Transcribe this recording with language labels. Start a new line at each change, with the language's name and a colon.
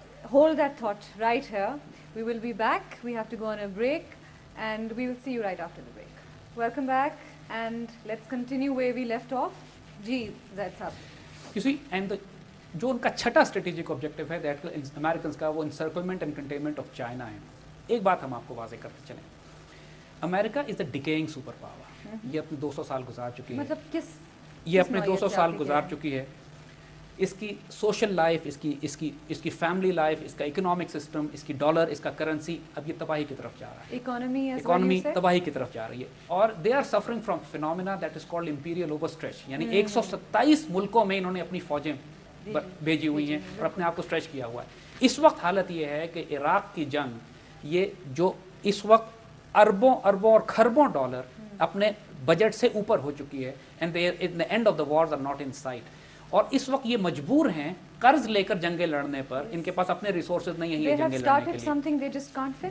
English: Hold that thought right here. We will be back. We have to go on a break and we will see you right after the break. Welcome back and let's continue where we left off. Ji, that's up. You see, and
Urdu: جو ان کا چھٹا strategic objective ہے that Americans کا, وہ
English: encirclement and containment of China
Urdu: ہے. ایک بات ہم آپ کو واضح کرتے چلیں, امریکہ
English: Is a declining super power.
Urdu: یہ اپنے 200 سال گزار چکی ہے. مطلب کس یہ اپنے 200 سال گزار چکی ہے. اس کی سوشل لائف، اس کی فیملی لائف، اس کا اکنامک سسٹم، اس کی ڈالر، اس کا کرنسی، اب یہ تباہی کی طرف جا رہا ہے. اکانومی تباہی کی طرف جا رہی ہے. اور
English: They are suffering from phenomena that is called imperial overstretch.
Urdu: یعنی 127 ملکوں میں انہوں نے اپنی فوجیں بھیجی ہوئی ہیں اور اپنے آپ کو اسٹریچ کیا ہوا ہے. اس وقت حالت یہ ہے کہ عراق کی جنگ، یہ جو اس وقت اربوں اور کھربوں ڈالر اپنے بجٹ سے اوپر ہو چکی ہے.
English: And the end of the wars are not in sight.
Urdu: اور اس وقت یہ مجبور ہیں قرض لے کر جنگیں لڑنے پر. ان کے پاس اپنے ریسورسز نہیں ہیں یہ جنگیں لڑنے کے لیے.